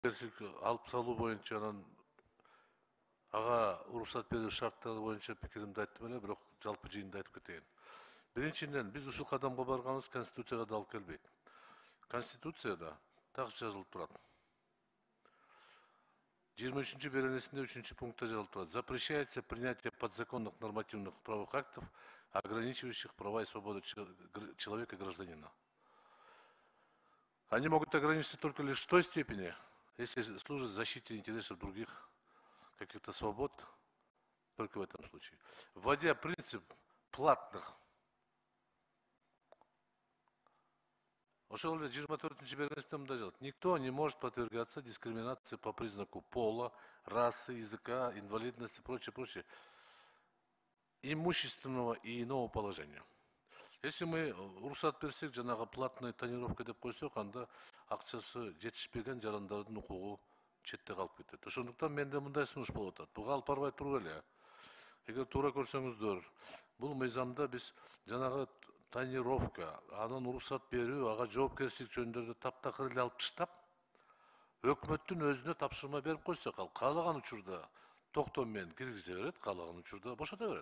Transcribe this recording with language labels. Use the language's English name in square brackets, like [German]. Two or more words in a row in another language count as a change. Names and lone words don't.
[Kyrgyz] алып салуу боюнча анан ага уруксат берүү шарттары боюнча пикиримди айттым эле, бирок жалпы жыйында айтып кетейин. Биринчиден, биз ушул кадамга барганыбыз Конституцияга да алып келбейт. Конституцияда так жазылып турат. 23-нчи беренесинде 3-нчи пунктта жазылып турат. [Russian] Запрещается принятие подзаконных нормативных правовых актов, ограничивающих права и свободы человека и гражданина. Они могут ограничиться только лишь в той степени, если служат защите интересов других каких-то свобод, только в этом случае. Вводя принцип платных, [Kyrgyz] ошол эле 24-нчи беренесинде мындай жазат: [Russian] никто не может подвергаться дискриминации по признаку пола, расы, языка, инвалидности, прочее, имущественного и иного положения. Если мы [Kyrgyz] уруксат берсек, жанагы [Russian] платная тонировка [Kyrgyz] деп койсок, анда акчасы жетишпеген жарандардын укугу четте калып кетет. Ошондуктан менде мындай сунуш болуп атат. Буга алып барбай туруп эле. Эгер туура көрсөңүздөр, бул мыйзамда биз жанагы тонировка, анан уруксат берүү, ага жоопкерчилик жөнүндө таптакыр эле алып таштап, өкмөттүн өзүнө тапшырма берип койсок, ал каалаган учурда токтом менен киргизе берет, каалаган учурда бошото берет.